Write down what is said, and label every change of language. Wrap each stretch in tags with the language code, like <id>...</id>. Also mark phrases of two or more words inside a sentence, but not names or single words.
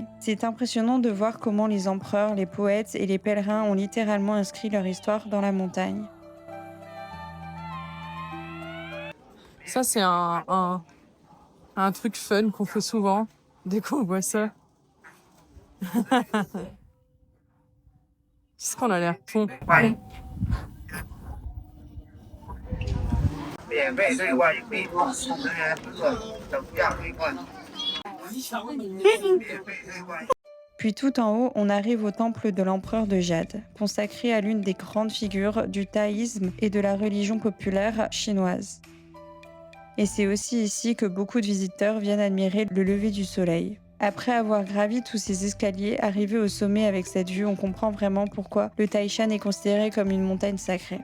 <fr>C'est impressionnant de voir comment les empereurs, les poètes et les pèlerins ont littéralement inscrit leur histoire dans la montagne. ça c'est un truc fun qu'on fait souvent dès qu'on voit ça. Qu'est-ce qu'on a l'air con. 免费对外营地不人员等价兑换。</fr> <zh>免费对外。</zh> <fr>Puis tout en haut, on arrive au temple de l'empereur de Jade, consacré à l'une des grandes figures du taoïsme et de la religion populaire chinoise. Et c'est aussi ici que beaucoup de visiteurs viennent admirer le lever du soleil. Après avoir gravi tous ces escaliers, arrivé au sommet avec cette vue, on comprend vraiment pourquoi le Taishan est considéré comme une montagne sacrée.</fr>